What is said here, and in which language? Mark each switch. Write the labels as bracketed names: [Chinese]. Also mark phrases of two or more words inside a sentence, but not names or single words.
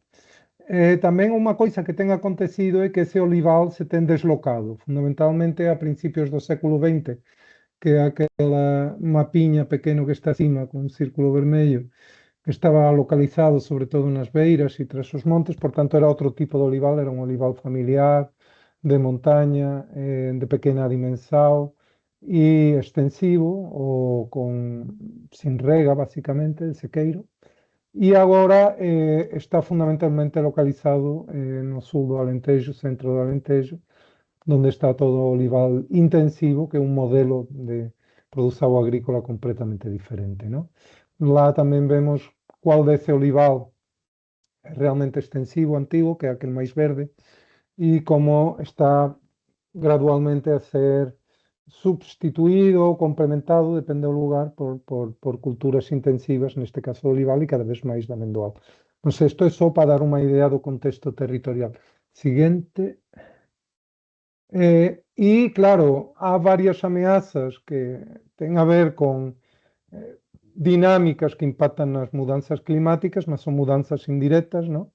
[Galician] Tamén unha coisa que ten acontecido é que ese olival se ten deslocado, fundamentalmente a principios do século XX, que é aquela mapiña pequeno que está acima con un círculo vermello, que estaba localizado sobre todo nas beiras e tras os montes, portanto era outro tipo de olival, era un olival familiar, de montaña, de pequena dimensão e extensivo, ou sin rega, basicamente, de sequeiro. E agora está fundamentalmente localizado no sul do Alentejo, centro do Alentejo, onde está todo o olival intensivo, que é un modelo de produção agrícola completamente diferente, ¿no? Lá tamén vemos qual desse olival é realmente extensivo, antigo, que é aquele máis verde, e como está gradualmente a ser substituído ou complementado, depende do lugar, por culturas intensivas, neste caso o olival, e cada vez máis da amendoal. Non sei, isto é só para dar unha idea do contexto territorial. Siguiente. E, claro, há varias ameazas que ten a ver con dinámicas que impactan nas mudanzas climáticas, mas son mudanzas indirectas, ¿no?